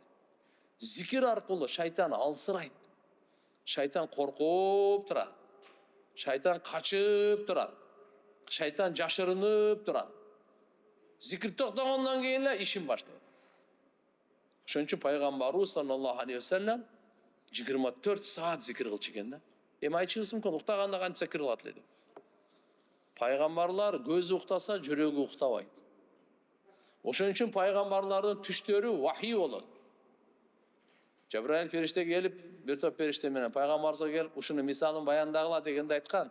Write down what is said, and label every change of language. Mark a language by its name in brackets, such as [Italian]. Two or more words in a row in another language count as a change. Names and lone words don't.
[Kyrgyz] Зикир аркылуу шайтан алсырайт. Шайтан коркуп турат. Шайтан качып турат. Шайтан жашырынып турат. Зикир токтогондон кийин эле ишин баштайт. Ошон үчүн пайгамбарыбыз [Arabic] صلى الله عليه وسلم [Kyrgyz] 24 саат зикир кылчу экен да. Эми айтышыңыз мүмкүн, уктаганда кантип зикир кылат эле деп. Пайгамбарлар көзү уктаса, жүрөгү уктабайт. Ошон үчүн пайгамбарлардын түштөрү вахий болот. Жабраил периште келип, бир топ периште менен пайгамбарга келип, ушуну мисалын баяндагыла дегенде айткан.